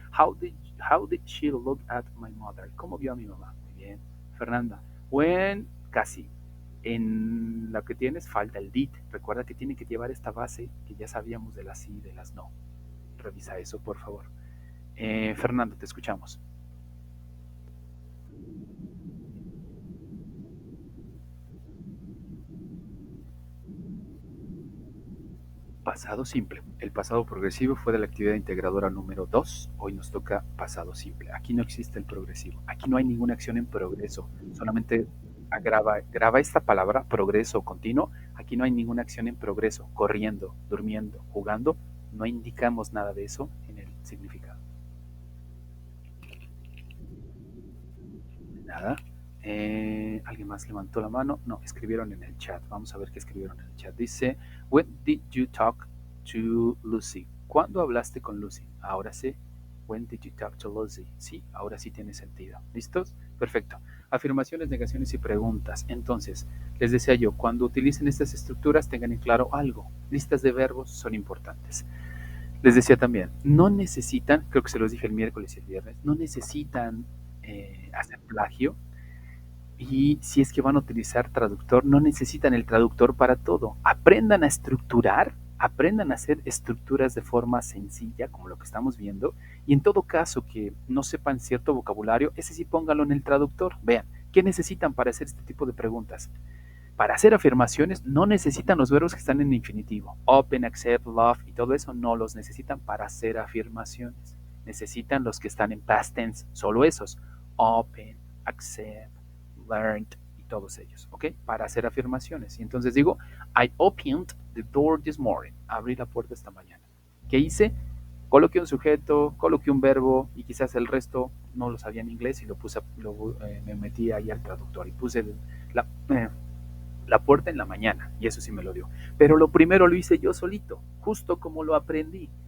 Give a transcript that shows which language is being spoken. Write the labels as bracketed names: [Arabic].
[English] How did she look at my mother? [Spanish] ¿Cómo vio a mi mamá? Muy bien. Fernanda. When, casi. En lo que tienes falta el did. Recuerda que tiene que llevar esta base que ya sabíamos de las sí y de las no. Revisa eso, por favor. Fernando, te escuchamos. Pasado simple. El pasado progresivo fue de la actividad integradora número 2. Hoy nos toca pasado simple. Aquí no existe el progresivo. Aquí no hay ninguna acción en progreso. Solamente graba esta palabra, progreso continuo. Aquí no hay ninguna acción en progreso, corriendo, durmiendo, jugando. No indicamos nada de eso en el significado. Nada. ¿Alguien más levantó la mano? No, escribieron en el chat. Vamos a ver qué escribieron en el chat. [English] Dice, when did you talk to Lucy? [Spanish] ¿Cuándo hablaste con Lucy? Ahora sí. [English] When did you talk to Lucy? [Spanish] Sí, ahora sí tiene sentido. ¿Listos? Perfecto. Afirmaciones, negaciones y preguntas. Entonces, les decía yo, cuando utilicen estas estructuras, tengan en claro algo. Listas de verbos son importantes. Les decía también, no necesitan, creo que se los dije el miércoles y el viernes, no necesitan hacer plagio. Y si es que van a utilizar traductor, no necesitan el traductor para todo. Aprendan a estructurar, aprendan a hacer estructuras de forma sencilla, como lo que estamos viendo. Y en todo caso que no sepan cierto vocabulario, ese sí póngalo en el traductor. Vean, ¿qué necesitan para hacer este tipo de preguntas? Para hacer afirmaciones no necesitan los verbos que están en infinitivo. Open, accept, love y todo eso no los necesitan para hacer afirmaciones. Necesitan los que están en past tense, solo esos. Open, accept, learned y todos ellos, ¿ok? Para hacer afirmaciones. Y entonces digo, [English] I opened the door this morning. [Spanish] Abrí la puerta esta mañana. ¿Qué hice? Coloqué un sujeto, coloqué un verbo y quizás el resto no lo sabía en inglés y me metí ahí al traductor y puse la, la puerta en la mañana, y eso sí me lo dio. Pero lo primero lo hice yo solito, justo como lo aprendí.